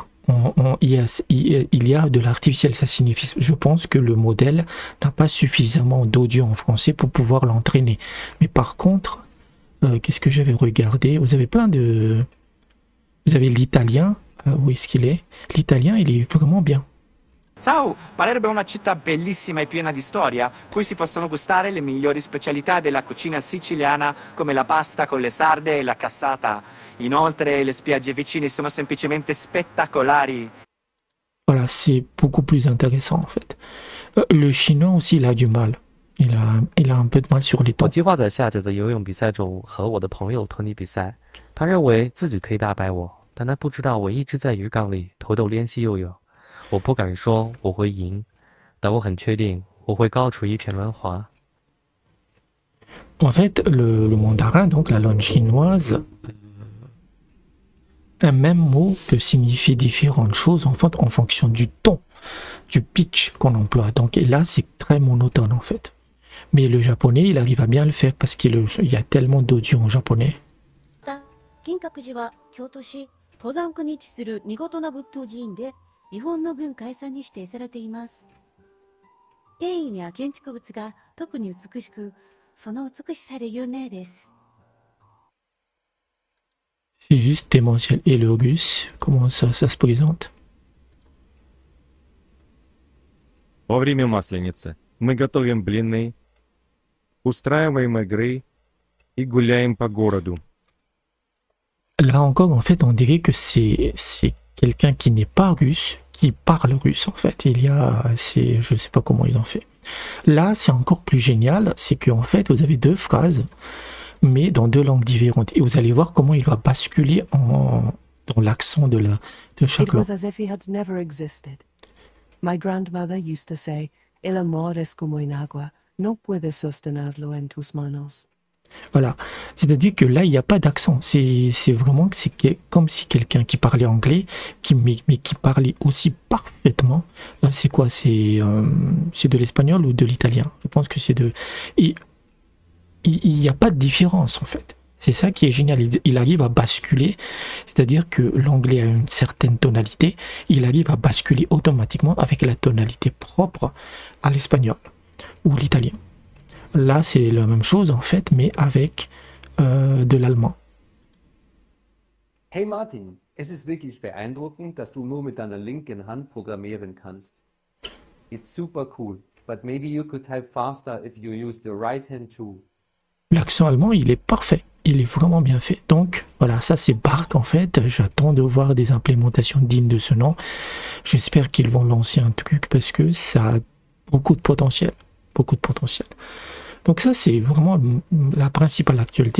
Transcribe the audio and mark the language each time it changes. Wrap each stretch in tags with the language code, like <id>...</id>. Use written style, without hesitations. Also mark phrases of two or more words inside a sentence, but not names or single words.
<fr>Il y a de l'artificiel, ça signifie... Je pense que le modèle n'a pas suffisamment d'audio en français pour pouvoir l'entraîner. Mais par contre, qu'est-ce que j'avais regardé? Vous avez plein de... Vous avez l'italien, où est-ce qu'il est? L'italien, il est vraiment bien.</fr> <it>Ciao, Palermo è una città bellissima e piena di storia, qui si possono gustare le migliori specialità della cucina siciliana come la pasta con le sarde e la cassata. Inoltre le spiagge vicine sono semplicemente spettacolari.</it> <fr>Voilà, c'est beaucoup plus intéressant en fait. Le chinois aussi, il a du mal. Il a un peu de mal sur les</fr> <zh>我</zh> <fr>temps.</fr> <zh>计划在下周的游泳比赛中和我的朋友托尼比赛。他认为自己可以打败我，但他不知道我一直在鱼缸里偷偷练习游泳。我不敢说我会赢，但我很确定我会高出一片轮滑。</zh> <fr>En fait, le mandarin, donc la langue chinoise, un même mot peut signifier différentes choses en fait, en fonction du ton, du pitch qu'on emploie. Donc et là, c'est très monotone en fait. Mais le japonais, il arrive à bien le faire parce qu'il y a tellement d'audio en japonais.</fr> <ja>金閣寺は京都市登山区に位置する見事な仏塔寺院で日本の文化遺産に指定されています。庭園や建築物が特に美しく、その美しさで有名です。</ja> <fr>C'est juste démentiel. Et le russe, comment ça se présente?</fr> <ru>Во время Масленицы мы готовим блины, устраиваем игры и гуляем по городу.</ru> <fr>Là encore, en fait, on dirait que c'est quelqu'un qui n'est pas russe, qui parle russe, en fait. Je sais pas comment ils ont fait. Là, c'est encore plus génial, c'est qu'en fait, vous avez deux phrases, mais dans deux langues différentes. Et vous allez voir comment il va basculer dans l'accent de chaque</fr> <en>It</en> <fr>langue.</fr> <en>was as if he had never existed. My grandmother used to say,</en> <es>El amor es como en agua, no puedes sostenerlo en tus manos.</es> <fr>Voilà. C'est-à-dire que là, il n'y a pas d'accent. C'est vraiment comme si quelqu'un qui parlait anglais, mais qui parlait aussi parfaitement. C'est quoi? C'est de l'espagnol ou de l'italien? Je pense que c'est de... Et il n'y a pas de différence, en fait. C'est ça qui est génial. Il arrive à basculer, c'est-à-dire que l'anglais a une certaine tonalité, il arrive à basculer automatiquement avec la tonalité propre à l'espagnol ou l'italien. Là, c'est la même chose en fait, mais avec de l'allemand.</fr> <de>Hey Martin, es ist wirklich beeindruckend, dass du nur mit deiner linken Hand programmieren kannst.</de> <en>It's super cool, but maybe you could type faster if you use the right hand too.</en> <fr>L'accent allemand, il est parfait. Il est vraiment bien fait. Donc, voilà, ça c'est Bark en fait. J'attends de voir des implémentations dignes de ce nom. J'espère qu'ils vont lancer un truc parce que ça a beaucoup de potentiel. Beaucoup de potentiel. Donc ça, c'est vraiment la principale actualité.</fr>